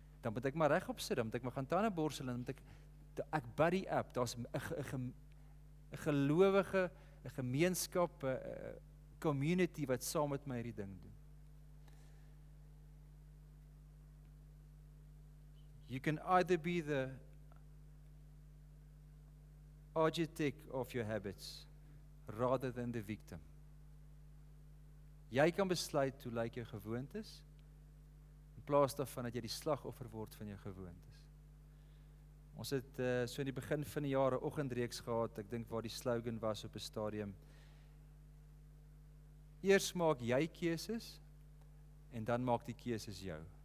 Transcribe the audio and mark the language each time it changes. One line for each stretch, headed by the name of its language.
Afrikaans: dan moet ek maar regop sit, dan moet ek maar gaan tande borsel en dan moet ek
English: buddy up.
Afrikaans: Daar's 'n gelowige, 'n gemeenskap, 'n community wat saam met my hierdie ding doen.
English: You can either be the architect of your habits rather than the victim.
Afrikaans: Jy kan besluit hoe lyk jou gewoontes in plaas daarvan dat jy die slagoffer word van jou gewoontes. Ons het so in die begin van die jaar 'n oggendreeks gehad, ek dink waar die slogan was op 'n stadium. Eers maak jy keuses en dan maak die keuses jou.